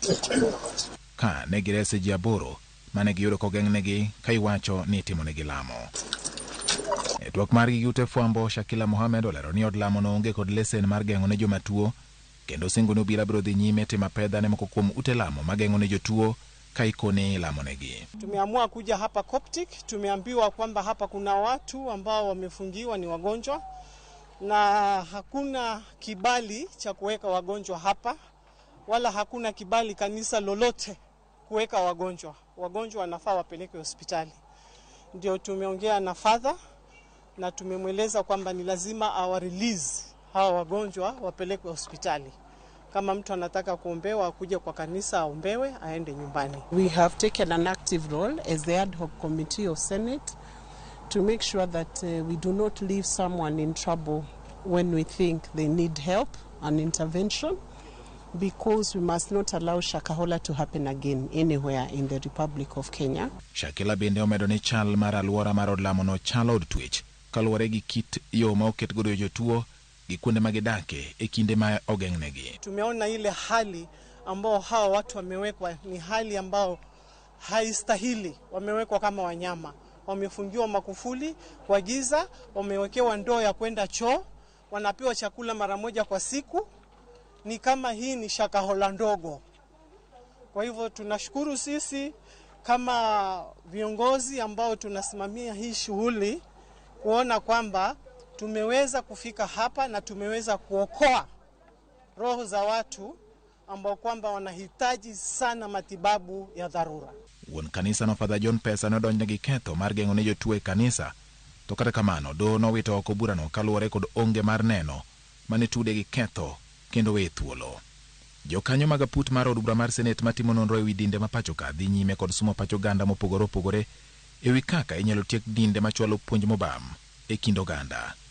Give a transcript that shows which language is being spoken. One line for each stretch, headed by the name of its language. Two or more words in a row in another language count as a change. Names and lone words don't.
Luo (Kenya and Tanzania): Ka negirese ji aboro mane giyudo kogeng'negi ka iwacho ni timonegi lamo. E twak margi gi ute fwambo, Shakila Mohammed olero ni od lamo no onge kod lesen mar geng'o ne jomatuo kendo singo ni obila biro dhi nyime timo pedha ne moko kuom ute lamo mageng'o ne jotuo kaikone lamonegi.
Swahili: Tumeamua kuja hapa Coptic, tumeambiwa kwamba hapa kuna watu ambao wamefungiwa ni wagonjwa na hakuna kibali cha kuweka wagonjwa hapa wala hakuna kibali kanisa lolote kuweka wagonjwa. Wagonjwa wanafaa wapelekwe hospitali. Ndio tumeongea na father na tumemweleza kwamba ni lazima release hawa wagonjwa wapelekwe hospitali. Kama mtu anataka kuombewa akuje kwa kanisa aombewe aende nyumbani.
English: We have taken an active role as the ad hoc committee of Senate to make sure that we do not leave someone in trouble when we think they need help and intervention, because we must not allow Shakahola to happen again anywhere in the Republic of Kenya.
Luo (Kenya and Tanzania): Shakila bende omedo ni chal mar alwora mar od lamo no chalo od twech kaluwore gi kit yo ma oket godo jotuo gi kuonde magidake e kinde ma ogeng'negi.
Swahili: Tumeona ile hali ambao hawa watu wamewekwa ni hali ambao haistahili. Wamewekwa kama wanyama, wamefungiwa makufuli kwa giza, wamewekewa ndoo ya kwenda choo, wanapewa chakula mara moja kwa siku. Ni kama hii ni Shakahola ndogo. Kwa hivyo tunashukuru sisi kama viongozi ambao tunasimamia hii shughuli kuona kwamba tumeweza kufika hapa na tumeweza kuokoa roho za watu ambao kwamba wanahitaji sana matibabu ya dharura.
Luo (Kenya and Tanzania): Wuon kanisa no Father John Pesa nodonjo gi ketho mar geng'o ne jotuo e kanisa, to kata kamano do nowito oko burano kaluwore kod onge mar neno mane tude gi ketho kendo we thuolo. Jokanyo mag aput mar od bura mar Senate matimo nonro ewi dinde mapachoka dhi nyime kod sumo pacho ganda mopogore opogore ewi kaka inyalo tiek dinde machwalo puonj mobam e kind oganda.